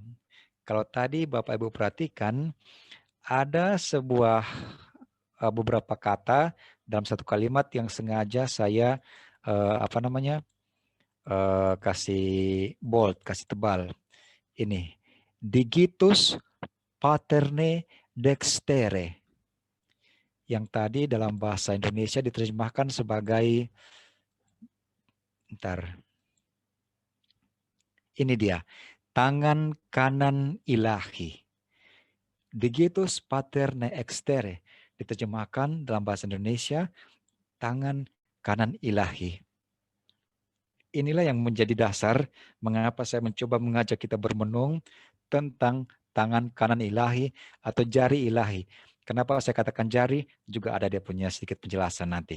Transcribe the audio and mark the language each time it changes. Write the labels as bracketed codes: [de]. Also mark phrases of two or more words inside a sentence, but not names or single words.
[id] Kalau tadi Bapak Ibu perhatikan, ada beberapa kata dalam satu kalimat yang sengaja saya kasih bold, kasih tebal. Ini, [la] digitus paterne dextere. [id] Yang tadi dalam bahasa Indonesia diterjemahkan sebagai, ini dia, tangan kanan ilahi. [la] Digitus paterne extere [id] diterjemahkan dalam bahasa Indonesia, tangan kanan ilahi. Inilah yang menjadi dasar mengapa saya mencoba mengajak kita bermenung tentang tangan kanan ilahi atau jari ilahi. Kenapa saya katakan jari? Juga ada dia punya sedikit penjelasan nanti.